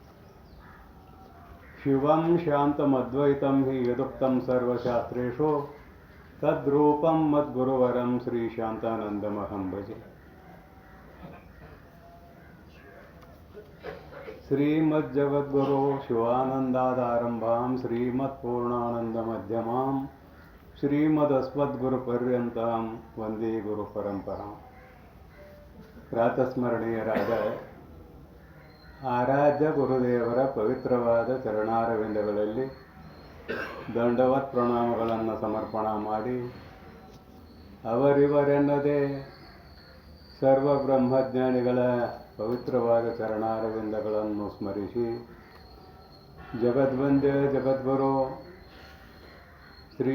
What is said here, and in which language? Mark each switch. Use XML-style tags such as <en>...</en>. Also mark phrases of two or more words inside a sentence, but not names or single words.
<sa>शिवं शान्तमद्वैतं हि यदुक्तं सर्वशास्त्रेषु तद्रूपं मद्गुरुवरं श्रीशान्तानन्दमहं भजे। श्रीमज्जगद्गुरो शिवानन्दादारम्भां श्रीमत्पूर्णानन्दमध्यमां श्रीमदस्मद्गुरुपर्यन्तां वन्दे गुरुपरम्पराम्।</sa> <kn>ಪ್ರಾತಸ್ಮರಣೀಯರಾದ ಆರಾಧ್ಯ ಗುರುದೇವರ ಪವಿತ್ರವಾದ ಚರಣಾರವಿಂದಗಳಲ್ಲಿ ದಂಡವತ್ ಪ್ರಣಾಮಗಳನ್ನು ಸಮರ್ಪಣೆ ಮಾಡಿ, ಅವರಿವರೆನ್ನದೇ ಸರ್ವ ಬ್ರಹ್ಮಜ್ಞಾನಿಗಳ ಪವಿತ್ರವಾದ ಚರಣಾರವಿಂದಗಳನ್ನು ಸ್ಮರಿಸಿ, ಜಗದ್ವಂದ್ಯ ಜಗದ್ಗುರು ಶ್ರೀ</kn>